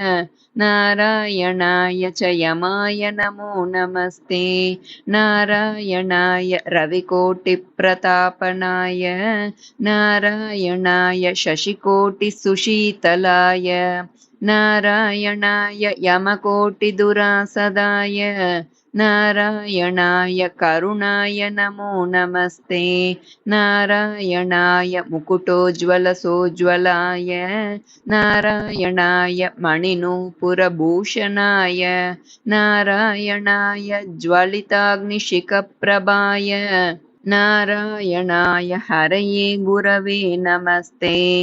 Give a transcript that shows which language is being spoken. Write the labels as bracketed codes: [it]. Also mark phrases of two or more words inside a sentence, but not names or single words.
[sa] नारायणाय च यमाय नमो नमस्ते नारायणाय रविकोटि प्रतापनाय नारायणाय शशिकोटि सुशीतलाय नारायणाय यमकोटि दुरासदाय नारायणाय करुणाय नमो नमस्ते। नारायणाय मुकुटोज्ज्वलसोज्ज्वलाय नारायणाय मणिनूपुरभूषणाय नारायणाय ज्वलिताग्निशिखप्रभाय नारायणाय हरये गुरवे नमस्ते।